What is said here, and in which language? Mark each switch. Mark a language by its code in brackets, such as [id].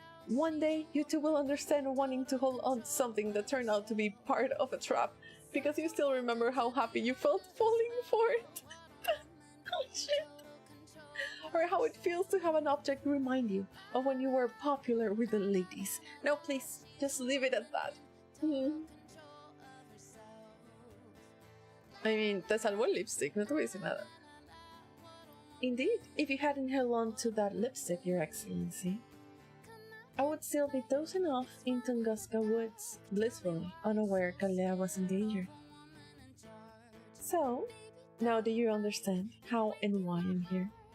[en] One day, you two will understand wanting to hold on to something that turned out to be part of a trap, because you still remember how happy you felt falling for it. Oh shit. Or how it feels to have an object remind you of when you were popular with the ladies. No, please, just leave it at that. I mean, [es] te salvó el lipstick, no te voy a decir nada. [en] Indeed, if you hadn't held on to that lipstick, Your Excellency, I would still be dozing off in Tunguska Woods, blissfully unaware Kalea was in danger. So, now do you understand how and why I'm here?